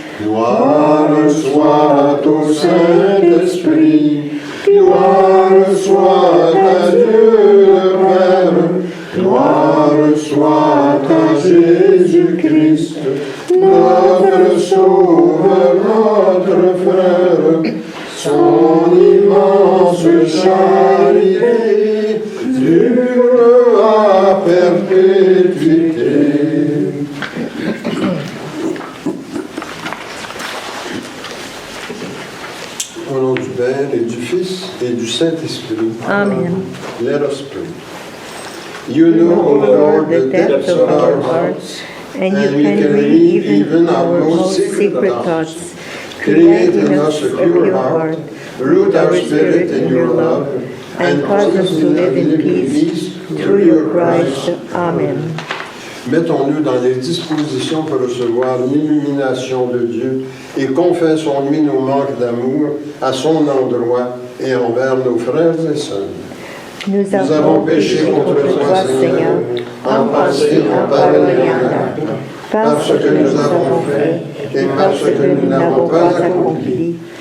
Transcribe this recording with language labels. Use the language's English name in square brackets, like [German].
[French] Gloire soit au Saint-Esprit, gloire soit à Dieu le Père, gloire soit à Jésus-Christ, notre Sauveur, notre Frère, son immense charité dure à perpétuité. Au nom du Père et du Fils et du Saint-Esprit. Amen. [English] Let us pray. You know, O Lord, the depths of our hearts, and you can read even our most secret thoughts. Create in us a pure heart, root our spirit in your love, and cause us to live in peace through your Christ. Amen. [French] Mettons-nous dans les dispositions pour recevoir l'illumination de Dieu et confessons-lui nos manques d'amour à son endroit et envers nos frères et sœurs. Nous avons péché contre toi, Seigneur, en pensée, en parole et en acte, parce que nous avons fait et parce que nous n'avons pas accompli.